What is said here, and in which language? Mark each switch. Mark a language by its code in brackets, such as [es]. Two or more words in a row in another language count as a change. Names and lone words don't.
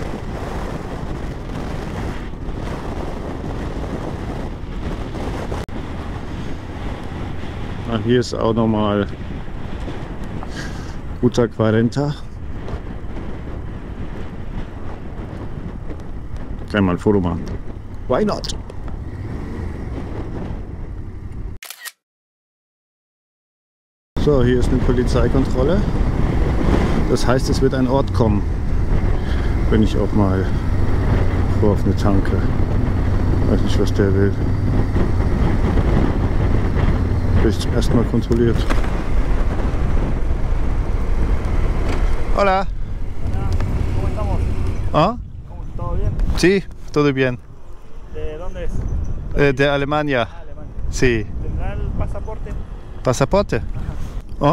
[de] Hier ist auch nochmal Ruta 40. Kann ich mal ein Foto machen. [en] Why not? [de] So, hier ist eine Polizeikontrolle. Das heißt, es wird ein Ort kommen, wenn ich auch mal vor auf eine Tanke. Weiß nicht, was der will. Bin ich zum ersten Mal kontrolliert. [es] Hola. ¿Cómo estamos? Ah? ¿Todo bien? Sí, todo bien. ¿De dónde es? De Alemania. Ah, Alemania. Sí. ¿Tendrá el pasaporte? Pasaporte. ¿Oh?